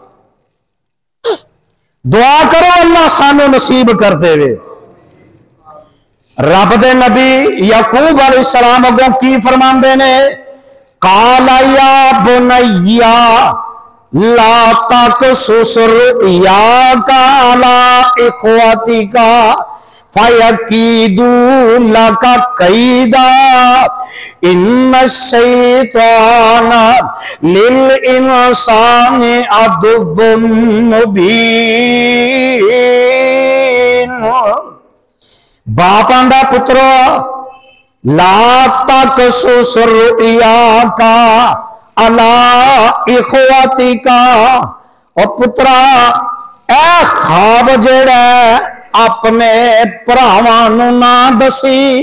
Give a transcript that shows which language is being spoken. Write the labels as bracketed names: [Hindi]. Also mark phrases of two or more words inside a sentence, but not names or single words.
[Punjabi] दुआ करो अल्लाह सानू नसीब कर देवे रब [Arabic] दे नबी याकूब अलैहिस्सलाम अगों की फरमांदे ने قال يا بني لا تقصص رؤياك على إخوتك فيكيدوا لك كيدا إن الشيطان للإنسان عدو [Punjabi] मुबीन बापां दा पुत्रो [Arabic] لا تقصص رؤياك على إخوتك [Punjabi] और पुत्रा ए ख्वाब जेड़ा अपने भरावां नू ना दसी